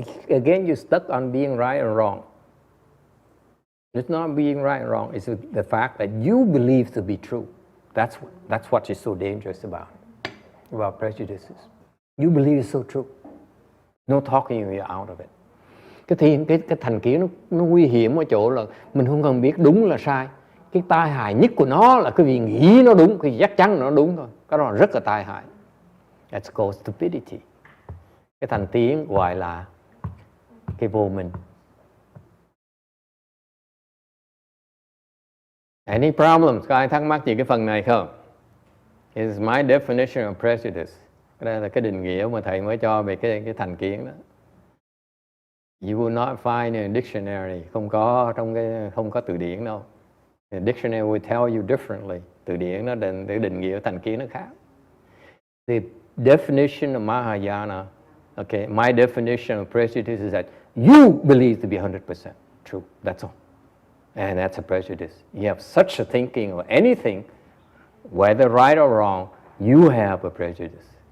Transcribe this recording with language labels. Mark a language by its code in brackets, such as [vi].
[en] Again, you're stuck on being right or wrong. It's not being right and wrong. It's the fact that you believe to be true. That's what is so dangerous about prejudices. You believe it's so true. No talking you out of it. [vi] Cái thành kiến nó nguy hiểm ở chỗ là mình không cần biết đúng là sai. Cái tai hại nhất của nó là cái vì nghĩ nó đúng, cái chắc chắn nó đúng thôi. Cái đó là rất là tai hại. [en] That's called stupidity. [vi] Cái thành kiến gọi là cái vô minh. [en] Any problems? [vi] Có ai thắc mắc gì cái phần này không? [en] This is my definition of prejudice. [vi] Đây là cái định nghĩa mà thầy mới cho về cái thành kiến đó. [en] You will not find in a dictionary. [vi] Không có từ điển đâu. [en] The dictionary will tell you differently. [vi] Từ điển nó định nghĩa thành kiến nó khác. [en] The definition of Mahayana, okay, my definition of prejudice is that you believe to be 100% true. That's all. And that's a prejudice. You have such a thinking of anything, whether right or wrong, you have a prejudice.